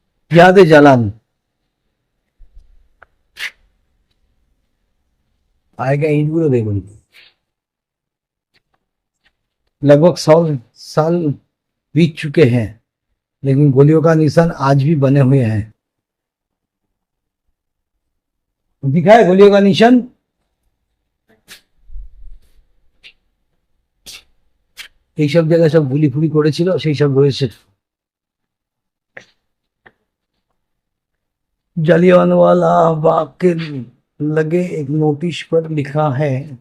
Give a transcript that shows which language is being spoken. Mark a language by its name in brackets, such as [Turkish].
[Bangla] ইয়াদে জালান, আগেকার ইটগুলো দেখুন, [Hindi] लगभग 100 साल बीत चुके हैं, लेकिन गोलियों का निशान आज भी बने हुए हैं। दिखा है गोलियों का निशान? [Bangla] এইসব জায়গায় সব গুলি ফুলি করেছিল, সেই সব রয়েছে। [Hindi] জালিয়ানওয়ালা बाग के लगे एक नोटिस पर लिखा है,